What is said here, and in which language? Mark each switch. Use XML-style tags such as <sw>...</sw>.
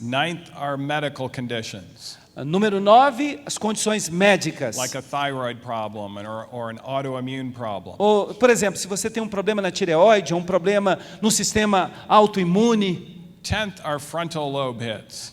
<en>9th are medical conditions,</en> <pt>Número 9, as condições médicas.</pt> <en>like a thyroid problem or an autoimmune problem.</en> <pt>Ou, por exemplo, se você tem um problema na tireoide, ou um problema no sistema autoimune.</pt> <en>10th are frontal lobe hits.</en>